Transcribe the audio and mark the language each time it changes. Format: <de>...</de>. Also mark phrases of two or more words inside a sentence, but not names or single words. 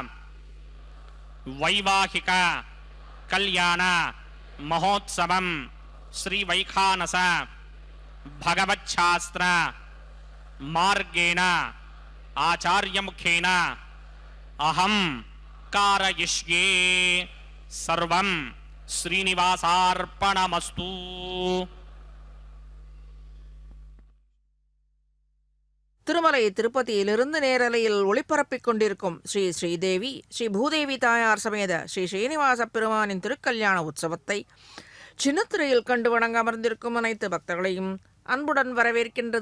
<sa>వైవాహిక కళ్యాణ మహోత్సవం శ్రీ వైఖానస భగవచ్ఛాస్త్ర మార్గేణ ఆచార్యముఖేన అహం కారయిష్యే. సర్వం శ్రీనివాసార్పణమస్తు.</sa> <ta>திருமலை திருப்பதியிலிருந்து நேரலையில் ஒளிபரப்பிக் கொண்டிருக்கும் ஸ்ரீ ஸ்ரீதேவி ஸ்ரீ பூதேவி தாயார் சமேத ஸ்ரீ ஸ்ரீனிவாச பெருமானின் திருக்கல்யாண உற்சவத்தை சின்னத்திரையில் கண்டு வணங்க அமர்ந்திருக்கும் அனைத்து பக்தர்களையும் அன்புடன் வரவேற்கின்றது.</ta>